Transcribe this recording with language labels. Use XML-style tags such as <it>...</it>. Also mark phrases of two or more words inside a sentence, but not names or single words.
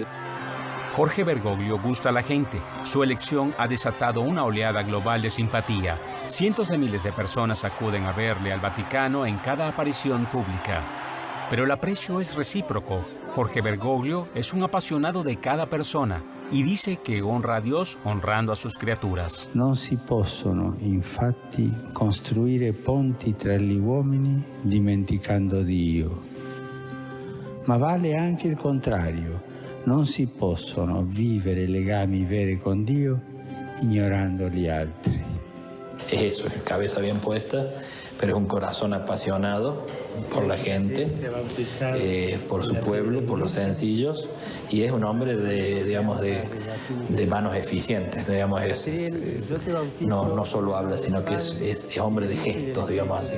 <es>Jorge Bergoglio gusta a la gente. Su elección ha desatado una oleada global de simpatía. Cientos de miles de personas acuden a verle al Vaticano en cada aparición pública. Pero el aprecio es recíproco. Jorge Bergoglio es un apasionado de cada persona y dice que honra a Dios honrando a sus criaturas.</es> <it>Non si possono infatti costruire ponti tra gli uomini dimenticando Dio. Ma vale anche il contrario. Non si possono vivere legami veri con Dio ignorando gli altri.</it> <es>Es eso, es cabeza bien puesta, pero es un corazón apasionado por la gente, por su pueblo, por los sencillos, y es un hombre de manos eficientes, digamos, no solo habla, sino que es hombre de gestos, digamos así.</es>